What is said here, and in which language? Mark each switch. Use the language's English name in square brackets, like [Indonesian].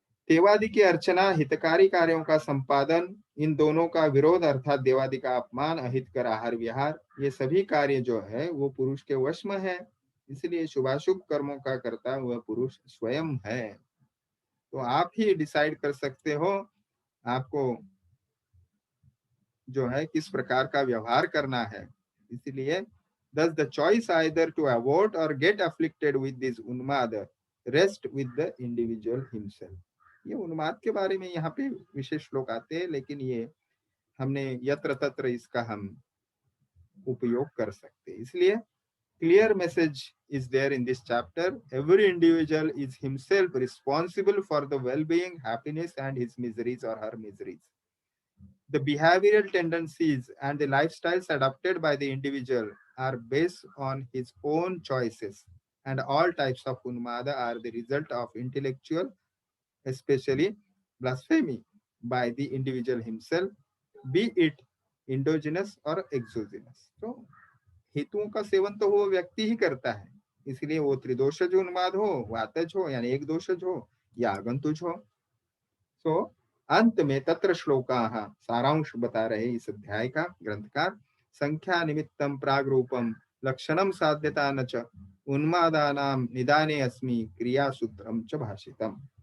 [Hindi] देवादि की अर्चना, हितकारी कार्यों का संपादन, इन दोनों का विरोध अर्थात देवादि का अपमान, अहित कर आहार विहार, ये सभी कार्य जो है वो पुरुष के वश में है। इसलिए शुभाशुभ कर्मों का करता वह पुरुष स्वयं है। तो आप ही डिसाइड कर सकते हो आपको जो है किस प्रकार का व्यवहार करना है। इसलिए [English] thus the choice either to avoid or get afflicted with this उन्माद rest with the individual himself। [Hindi] ये उन्माद के बारे में यहाँ पे विशेष श्लोक आते हैं, लेकिन ये हमने यत्र तत्र इसका हम उपयोग कर सकते हैं। इसलिए [English] clear message is there in this chapter. Every individual is himself responsible for the well-being, happiness, and his miseries or her miseries. The behavioral tendencies and the lifestyles adopted by the individual are based on his own choices, and all types of unmada are the result of intellectual, especially blasphemy, by the individual himself, be it endogenous or exogenous. [Hindi] तो हेतुओं का seven तो वो व्यक्ति ही करता है, इसलिए वो त्रिदोषज उन्माद हो, वातज हो यानी एक दोषज हो या आगंतुज हो। सो अंत में तत्र श्लोका सारांश बता रहे इस अध्याय का ग्रंथकार। [Sanskrit] संख्या निमित्तम प्राग रूपम लक्षणम साध्यता न च उन्मादानाम निदाने अस्मि क्रिया सूत्रम च भाषितम।